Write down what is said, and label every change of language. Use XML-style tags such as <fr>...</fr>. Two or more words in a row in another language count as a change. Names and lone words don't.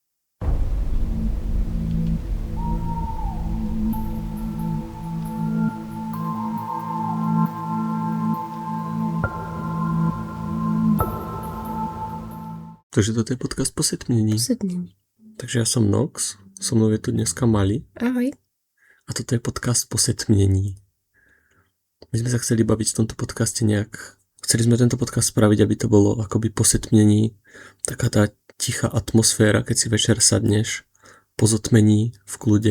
<sk>Takže toto je podcast Posedmění. Posedmění. Takže</sk> <cs>já jsem</cs> <sk>Nox, so mnou je tu dneska Mali. Ahoj. A toto je podcast Posedmění. My sme sa chceli baviť v tomto podcaste nejak. Chceli sme tento podcast spraviť, aby to bolo akoby posetmení, taká tá tichá atmosféra, keď si večer sadneš po zotmení v kľude.</sk>